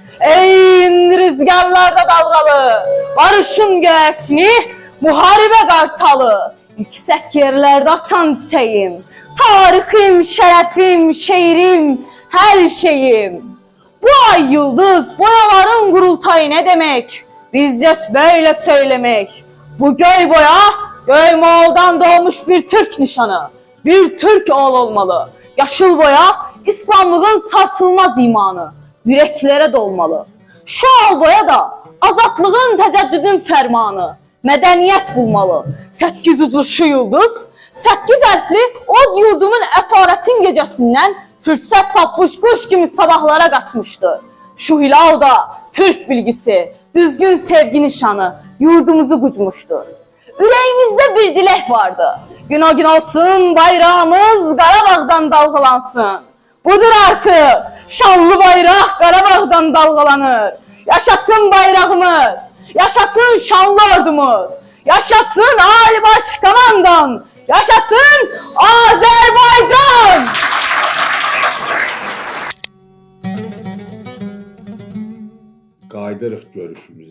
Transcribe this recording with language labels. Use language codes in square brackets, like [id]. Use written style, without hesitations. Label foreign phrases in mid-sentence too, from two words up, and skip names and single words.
[tr] Ey rüzgarlarda dalgalı, barışın göyərçini, müharibə qartalı. [az] Yüksək yerlərdə açan çiçəyim, tarixim, şərəfim, şeirim, hər şeyim. Bu ay yıldız, boyaların qurultayı nə demək? [tr] Bizcə böyle söylemek. [az] Bu göy boya, göy Moğol'dan doğmuş bir Türk nişanı. [tr] Bir Türk oğul olmalı. [az] Yaşıl boya, İslamlığın sarsılmaz imanı. [tr] Yüreklere dolmalı. [az] Şu al boya da azatlığın təcəddüdün fermanı. [tr] Medeniyet bulmalı. [az] 8 uçuşu yıldız, 8 hərfli od yurdumun esaretin gecesinden fürsət tapmış kuş gibi sabahlara kaçmıştı. Şu hilal da Türk bilgisi, düzgün sevgi nişanı yurdumuzu gucmuştur. Ürəyimizdə bir dilek vardı. Gün o gün olsun bayrağımız Qarabağdan dalgalansın. Budur artık şanlı bayraq Qarabağdan dalgalanır. Yaşasın bayrağımız, yaşasın şanlı ordumuz, yaşasın Ali Başkomandan, yaşasın Azərbaycan! Qaydırıq görüşümüzə.